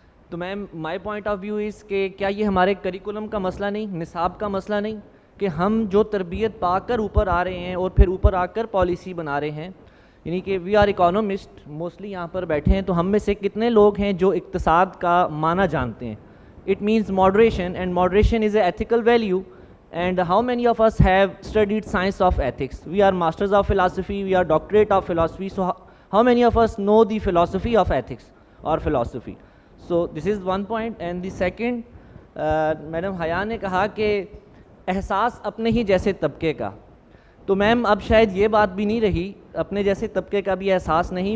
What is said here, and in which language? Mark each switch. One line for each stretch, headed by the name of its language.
Urdu: تو میم
English: my point of view is
Urdu: کہ کیا یہ ہمارے کریکولم کا مسئلہ نہیں, نصاب کا مسئلہ نہیں, کہ ہم جو تربیت پا کر اوپر آ رہے ہیں اور پھر اوپر آ کر پالیسی بنا رہے ہیں. یعنی کہ
English: we are economist mostly
Urdu: یہاں پر بیٹھے ہیں, تو ہم میں سے کتنے لوگ ہیں جو اقتصاد کا معنی جانتے ہیں.
English: It means moderation, and moderation is a ethical value. And how many of us have studied science of ethics? We are masters of philosophy, we are doctorate of philosophy, so how many of us know the philosophy of ethics or philosophy? So this is one point. And the second,
Urdu: madam حیا نے کہا کہ احساس اپنے ہی جیسے طبقے کا. تو میم اب شاید یہ بات بھی نہیں رہی, اپنے جیسے طبقے کا بھی احساس نہیں.